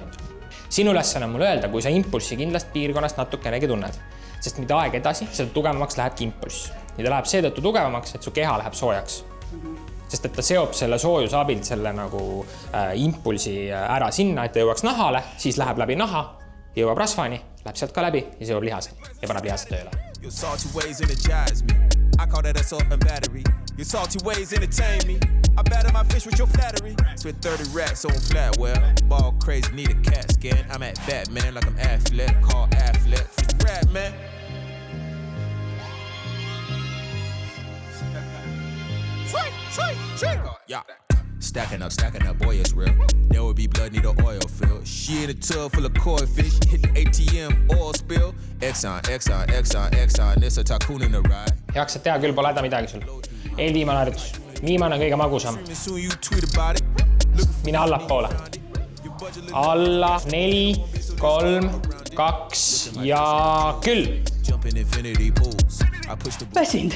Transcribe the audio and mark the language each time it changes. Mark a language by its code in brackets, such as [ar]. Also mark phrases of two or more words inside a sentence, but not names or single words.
[et] Sinu ülesanne on mulle öelda, kui sa impulsi kindlast piirkonnast natukenegi tunned, sest mida aeg edasi, seda tugevamaks lähebki impulss. Ja ta läheb seetõttu tugevamaks, et su keha läheb soojaks. Sest et ta seob selle soojuse abilt selle nagu impulsi ära sinna, et ta jõuaks nahale, siis läheb läbi naha, jõuab rasvani, läheb sealt ka läbi ja see jõuab lihaseni ja paneb lihased tööle. [en] Your salty ways energize me. I call that assault and battery. Your salty ways entertain me. I batter my fish with your flattery. Spent 30 racks on Flatwell. Ball crazy, need a CAT scan. I'm at Batman like I'm Affleck. Call Affleck. Rap, man. Sweet. Yeah. Stacking up, boy, it's real. There would be blood, need an oil fill. She in a tub full of koi fish. Hit the ATM, oil spill. Exxon. This a tycoon in the ride. [et] Jaksad teha küll, pole häda midagi sul. Eelviimane harjutus. Viimane kõige magusam. Mine allapoole. Alla, 4, 3, 2 ja küll. Väsinud.